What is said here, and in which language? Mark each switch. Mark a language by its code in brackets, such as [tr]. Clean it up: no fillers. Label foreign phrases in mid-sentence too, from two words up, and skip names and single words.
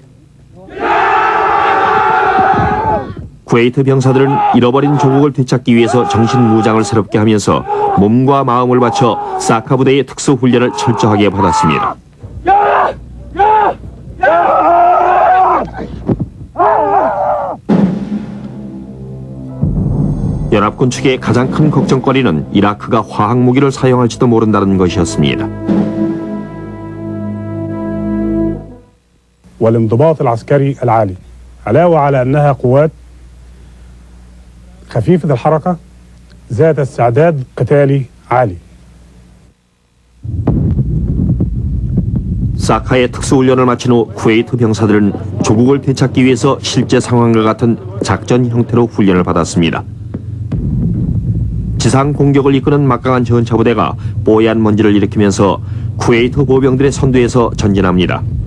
[ko] 쿠웨이트 병사들은 잃어버린 조국을 되찾기 위해서 정신무장을 새롭게 하면서 몸과 마음을 바쳐 사카 부대의 특수훈련을 철저하게 받았습니다. 연합군 측의 가장 큰 걱정거리는 이라크가 화학무기를 사용할지도 모른다는 것이었습니다. [ar] والانضباط العسكري العالي علاوة على أنها قوات خفيفة الحركة ذات استعداد قتالي عالي. [ko] 사카의 특수훈련을 마친 후 쿠웨이트 병사들은 조국을 되찾기 위해서 실제 상황과 같은 작전 형태로 훈련을 받았습니다. 지상 공격을 이끄는 막강한 전차부대가 뽀얀 먼지를 일으키면서 쿠웨이트 보병들의 선두에서 전진합니다.